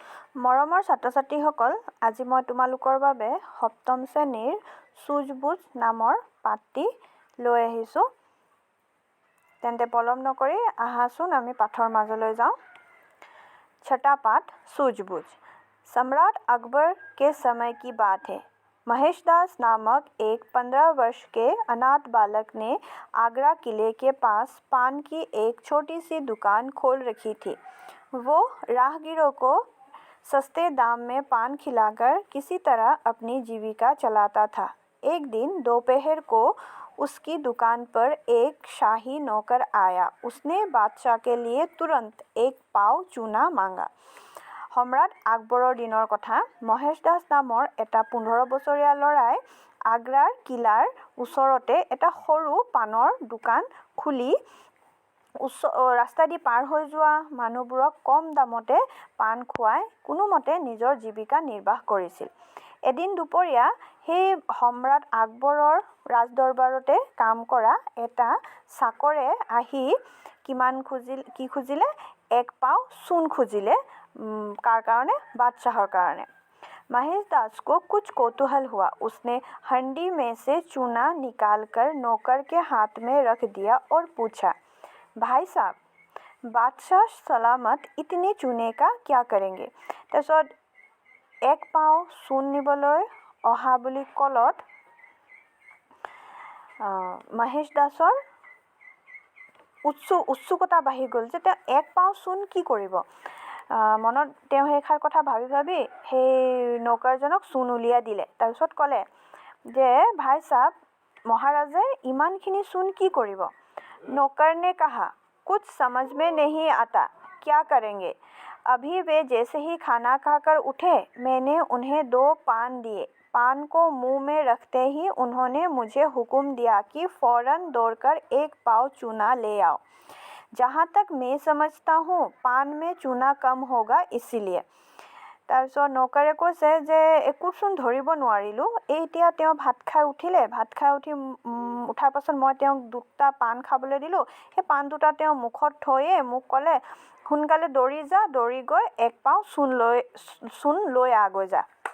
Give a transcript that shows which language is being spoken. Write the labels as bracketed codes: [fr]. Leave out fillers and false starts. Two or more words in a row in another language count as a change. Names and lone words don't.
[as] মৰমৰ ছাত্ৰ-ছাত্ৰীসকল, আজি মই তোমালোকৰ বাবে সপ্তম শ্ৰেণীৰ চুজ-বুজ নামৰ পাঠটি লৈ আহিছোঁ। তেন্তে পলম নকৰি আহাচোন আমি পাঠৰ মাজলৈ যাওঁ। [hi] छठा पाठ सूझबूझ। सम्राट अकबर के समय की बात है। महेश दास नामक एक 15 वर्ष के अनाथ बालक ने आगरा किले के पास पान की एक छोटी सी दुकान खोल रखी थी। वो राहगीरों को सस्ते दाम में पान खिलाकर किसी तरह अपनी जीविका चलाता था। एक दिन दोपहर को उसकी दुकान पर एक शाही नौकर आया। उसने बादशाह के लिए तुरंत एक पाव चूना मांगा। [as] सम्राट আকবৰৰ দিনৰ কথা। মহেশ দাস নামৰ এটা 15 বছৰীয়া ল'ৰাই আগ্ৰাৰ কিলাৰ ওচৰতে এটা সৰু পাণৰ দোকান খুলি ৰাস্তা দি পাৰ হৈ যোৱা মানুহবোৰক কম দামতে পাণ খুৱাই কোনোমতে নিজৰ জীৱিকা নিৰ্বাহ কৰিছিল। এদিন দুপৰীয়া সেই সম্ৰাট আকবৰৰ ৰাজদৰবাৰতে কাম কৰা এটা চাকৰে আহি কি খুজিলে? এক পাও চূণ খুজিলে। কাৰ কাৰণে? বাদशाहৰ কাৰণে। [hi] महेश दास को कुछ कौतूहल हुआ। उसने हंडी में से चूना निकालकर नौकर के हाथ में रख दिया और पूछा, भाई साहब, बादशाह सलामत इतने चूने का क्या करेंगे? [as] তাৰপিছত এক পাও চূণ নিবলৈ অহা বুলি কলত মহেশ দাসৰ উৎসুকতা বাঢ়ি গ'ল যে তেওঁ এক পাও চূণ কি কৰিব। মনত তেওঁ সেইষাৰ কথা ভাবি ভাবি সেই নৌকাৰজনক চূণ উলিয়াই দিলে। তাৰপিছত ক'লে যে [hi] भाई साहब, [as] মহাৰাজে ইমানখিনি চূণ কি কৰিব? [hi] नौकर ने कहा, कुछ समझ में नहीं आता, क्या करेंगे? अभी वे जैसे ही खाना खाकर उठे, मैंने उन्हें 2 पान दिए। पान को मुंह में रखते ही उन्होंने मुझे हुक्म दिया कि फौरन दौड़कर एक पाव चूना ले आओ। जहाँ तक मैं समझता हूँ पान में चूना कम होगा इसीलिए। [as] তাৰপিছত নৌকাৰে কৈছে যে একোচোন ধৰিব নোৱাৰিলোঁ। এতিয়া তেওঁ ভাত খাই উঠিলে। ভাত খাই উঠাৰ পাছত মই তেওঁক 2টা পাণ খাবলৈ দিলোঁ। সেই পাণ 2টা তেওঁ মুখত থৈয়ে মোক ক'লে, সোনকালে দৌৰি যা, দৌৰি গৈ এক পাও চূণ লৈ আগৈ যা।